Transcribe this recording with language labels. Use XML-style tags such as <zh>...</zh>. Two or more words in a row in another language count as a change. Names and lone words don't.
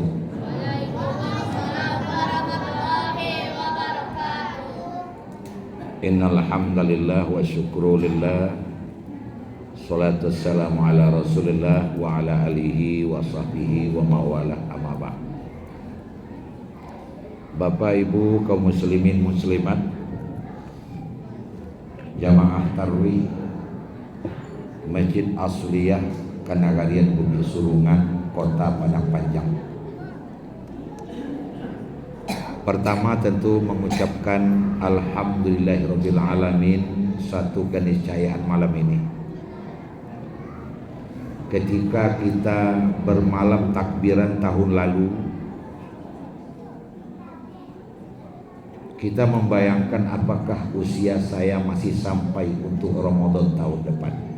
<ar>وعليكم السلام ورحمة الله وبركاته. إن الحمد لله والشكر لله. الصلاة والسلام على رسول الله وعلى آله وصحبه ومن والاه، أما بعد.</ar> <id>Bapak Ibu kaum muslimin muslimat, jamaah tarwih Masjid Asliyah Kanagarian Bumi Surungan, Kota Padang Panjang. Pertama tentu mengucapkan</id> <ar>الحمد لله رب العالمين,</ar> <id>satu keniscayaan malam ini. Ketika kita bermalam takbiran tahun lalu, kita membayangkan apakah usia saya masih sampai untuk Ramadan tahun depan.</id>